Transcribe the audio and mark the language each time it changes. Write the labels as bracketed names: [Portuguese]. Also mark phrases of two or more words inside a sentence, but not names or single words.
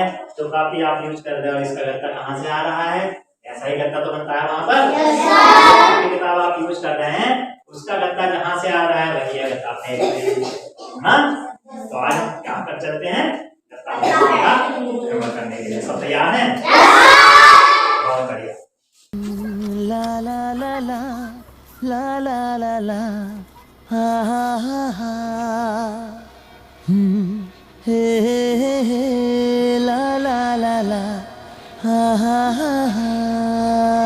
[Hindi] जो काफी आप यूज कर रहे हो, इसका गत्ता कहाँ से आ रहा है, ऐसा ही गत्ता तो बनता है वहां पर। किताब आप यूज कर रहे हैं, उसका गत्ता जहाँ से आ रहा है वही है गत्ता फैक्ट्री। तो आज क्या कर चलते हैं गत्ता फैक्ट्री का भ्रमण करने के लिए। सब तैयार हैं? बहुत बढ़िया। ला ला ला ला ला ला ला ला हा हा हा हा हे हे हे ला ला ला ला हा हा हा हा।